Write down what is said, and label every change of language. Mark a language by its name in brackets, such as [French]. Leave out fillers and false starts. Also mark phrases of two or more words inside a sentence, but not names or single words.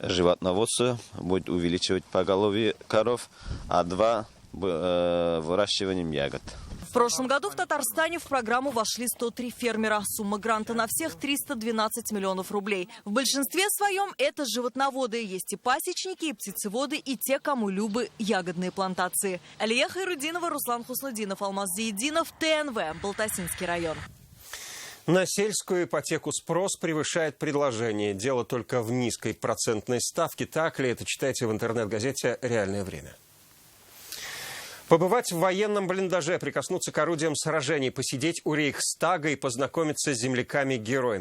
[Russian] животноводство будет увеличивать поголовье коров, а 2 выращиванием ягод. В прошлом году в Татарстане в программу вошли 103 фермера. Сумма гранта на всех 312 миллионов рублей. В большинстве своем это животноводы. Есть и пасечники, и птицеводы, и те, кому любы ягодные плантации. Алия Хайрудинова, Руслан Хуснудинов, Алмаз Зиединов, ТНВ, Балтасинский район. На сельскую ипотеку спрос превышает предложение. Дело только в низкой процентной ставке. Так ли это, читайте в интернет-газете «Реальное время». Побывать в военном блиндаже, прикоснуться к орудиям сражений, посидеть у Рейхстага и познакомиться с земляками-героями.